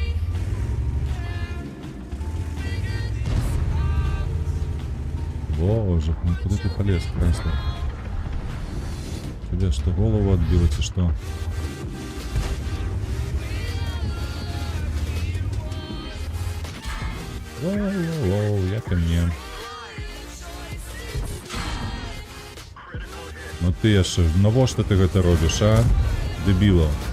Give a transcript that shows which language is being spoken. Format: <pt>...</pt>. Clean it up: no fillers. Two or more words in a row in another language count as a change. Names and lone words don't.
<ru>Боже, ну куда ты полез, Крайслер? Тебе что, голову отбило, и что? Воу, я ко мне.</ru> <be>Ну ти яшчэ, навошта ты гэта робіш, а? Дебіло.</be>